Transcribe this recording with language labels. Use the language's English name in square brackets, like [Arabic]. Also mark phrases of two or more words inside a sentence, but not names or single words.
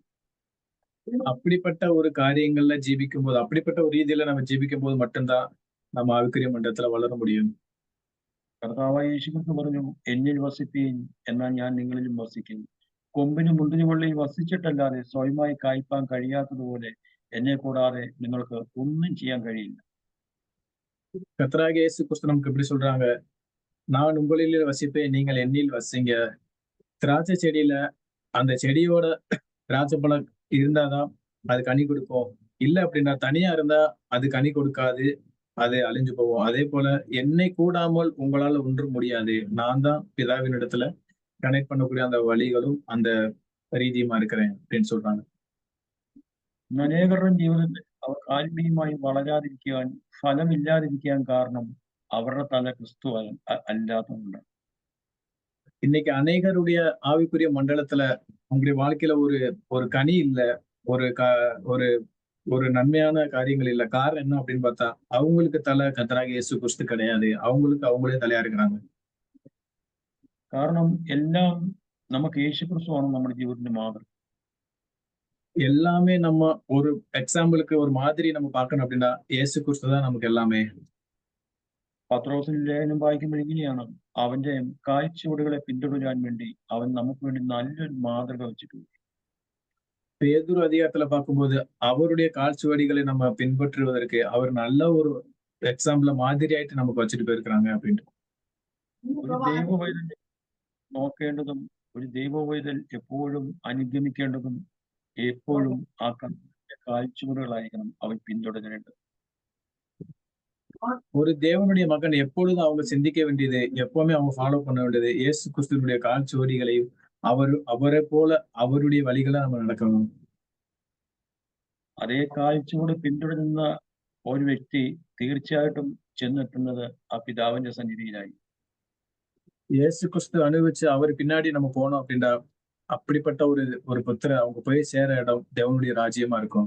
[Tamil] அப்படிப்பட்ட ஒரு காரியங்கள்ல ஜீவிக்கும் போது அப்படிப்பட்ட ஒரு ரீதியில நம்ம ஜீவிக்கும் போது மட்டும்தான் நம்ம ஆவிக்குரிய மண்டலத்துல வளர முடியும். [Malayalam] കർത്താവായ യേശു ക്രിസ്തു പറഞ്ഞു എന്നിൽ വസിപ്പീൻ എന്നാൽ ഞാൻ നിങ്ങളിലും വസിക്കും. കൊമ്പിന് മുന്തിരിവള്ളിയിൽ വസിച്ചിട്ടല്ലാതെ സ്വയമായി കായ്പാൻ കഴിയാത്തതുപോലെ എന്നെ കൂടാതെ നിങ്ങൾക്ക് ഒന്നും ചെയ്യാൻ കഴിയില്ല. [Tamil] கர்த்தராகிய இயேசு கிறிஸ்து நமக்கு எப்படி சொல்றாங்க, நான் உங்களில் வசிப்பேன், நீங்கள் என்னில் வசிங்க. திராட்சை செடியில அந்த செடியோட திராட்சை பழம் இருந்தாதான் அது கனி கொடுக்கும். இல்ல அப்படின்னா தனியா இருந்தா அது கனி கொடுக்காது, அது அழிஞ்சு போகும். அதே போல என்னை கூடாமல் உங்களால ஒன்றும் முடியாது. நான் தான் பிதாவின் இடத்துல கனெக்ட் பண்ணக்கூடிய அந்த வழிகளும் அந்த ரீதியுமா இருக்கிறேன் அப்படின்னு சொல்றாங்க. [Malayalam] അനേകരുടെ ജീവിതത്തിൽ അവർ ആത്മീയമായി വളരാതിരിക്കുവാൻ ഫലമില്ലാതിരിക്കാൻ കാരണം അവരുടെ തല ക്രിസ്തു അല്ലാത്തതുകൊണ്ടാണ്. [Tamil] இன்னைக்கு அநேகருடைய ஆவிக்குரிய மண்டலத்துல அவங்களுடைய வாழ்க்கையில ஒரு ஒரு கனி இல்ல, ஒரு ஒரு ஒரு நன்மையான காரியங்கள் இல்ல. காரணம் என்ன அப்படின்னு பார்த்தா அவங்களுக்கு தலை கர்த்தராகிய இயேசு கிறிஸ்து கிடையாது. அவங்களுக்கு அவங்களே தலையா இருக்கிறாங்க. [Malayalam] കാരണം എല്ലാം നമുക്ക് യേശു ക്രിസ്തുവാണ് നമ്മുടെ ജീവിതത്തിന്റെ മാതൃക. [Tamil] எல்லாமே நம்ம ஒரு எக்ஸாம்பிளுக்கு ஒரு மாதிரி நம்ம பார்க்கணும் அப்படின்னா இயேசு கிறிஸ்து தான் நமக்கு எல்லாமே. [Malayalam] പത്രോസിന്റെ ലേഖനം വായിക്കുമ്പോൾ ഇങ്ങനെയാണ് അവന്റെ കാഴ്ചപ്പാടുകളെ പിന്തുടരാൻ വേണ്ടി അവൻ നമുക്ക് വേണ്ടി നല്ലൊരു മാതൃക വെച്ചിട്ടുണ്ട്. [Tamil] பேதுரு அதிகாரத்துல பார்க்கும்போது அவருடைய கால்சுவடிகளை நம்ம பின்பற்றுவதற்கு அவர் நல்ல ஒரு எக்ஸாம்பிள மாதிரியாയിട്ട് நமக்கு வச்சுட்டு போயிருக்கிறாங்க அப்படின்ட்டு. [Malayalam] ഒരു ദൈവവൈതൽ നോക്കേണ്ടതും ഒരു ദൈവവൈതൽ എപ്പോഴും അനുഗമിക്കേണ്ടതും എപ്പോഴും ആ കർത്താവിന്റെ കാഴ്ചപ്പാടുകളായിരിക്കണം അവൻ പിന്തുടരേണ്ടത്. [Tamil] ஒரு தேவனுடைய மகன் எப்பொழுதும் அவங்க சிந்திக்க வேண்டியது, எப்பவுமே அவங்க ஃபாலோ பண்ண வேண்டியது இயேசு கிறிஸ்துவினுடைய கால்சுவடிகளையும் அவரை போல அவருடைய வழிகளை நம்ம நடக்கணும். [Malayalam] അതേ കാഴ്ചപ്പാട് പിന്തുടരുന്ന ഒരു വ്യക്തി തീർച്ചയായിട്ടും ചെന്നെത്തുന്നത് ആ പിതാവിന്റെ സന്നിധിയിലായി. [Tamil] இயேசு கிறிஸ்து அனுபவிச்சு அவர் பின்னாடி நம்ம போனோம் அப்படின்னா அப்படிப்பட்ட ஒரு ஒரு புத்திர அவங்க போய் சேர இடம் தேவனுடைய ராஜ்யமா இருக்கும்.